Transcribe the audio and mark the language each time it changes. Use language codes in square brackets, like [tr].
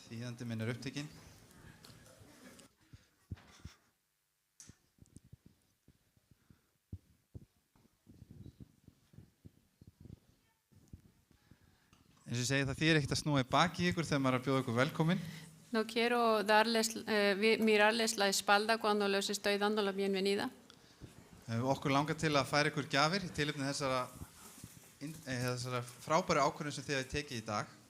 [is] Þýðandi minn er upptekinn. Eins og ég segi, það þýðir ekkert að snúa í baki í ykkur þegar maður er að bjóða ykkur velkomin. [es] No quiero mirarles la espalda cuando les estoy dando la bienvenida. [is] Okkur langar til að færa ykkur gjafir í tilefni þessara frábæru ákvörðun sem þið hafið tekið í dag.